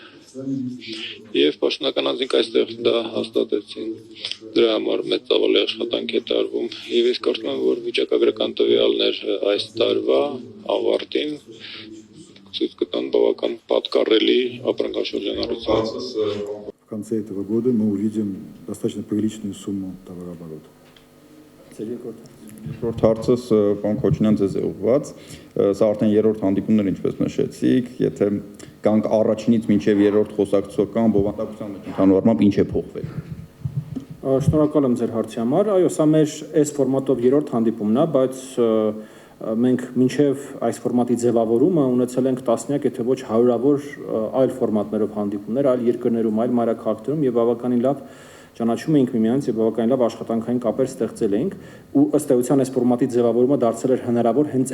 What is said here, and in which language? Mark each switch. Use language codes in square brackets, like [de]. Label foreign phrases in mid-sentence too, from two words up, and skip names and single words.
[hy] եւ պաշտոնական անձինք այստեղ դա հաստատեցին, դրա համար մեծ ծավալի աշխատանք է տարվում եւ ես կարծում եմ, որ վիճակագրական տվյալներ այս տարվա ավարտին ցույց կտան բավական պատկառելի ապրանքաշրջանառություն։ [ru] В конце этого года мы увидим достаточно приличную сумму товарооборота. [hy] Երկրորդ հարցս պարոն Քոչինյան ձեզ է ուղղված, սա արդեն երրորդ հանդիպումներ ինչպես նշեցիք, եթե կանք առաջինից մինչև երրորդ խոսակցական բովանդակության մեջ ընդհանուր առմամբ ինչ է փոխվել։ Շնորհակալ եմ ձեր հարցի համար, այո, սա մեր այս ֆորմատով երրորդ հանդիպումն է, բայց մենք մինչև այս ֆորմատի ձևավորումը ունեցել ենք տասնյակ, եթե ոչ հարյուրավոր այլ ֆորմատներով հանդիպումներ, այլ երկրներում, այլ մայրաքաղաքներում եւ բավականին լավ ճանաչում էինք միմյանց եւ բավականին լավ աշխատանքային կապեր ստեղծել էինք ու ըստ էության այս ֆորմատի ձևավորումը դարձել էր հնարավոր հենց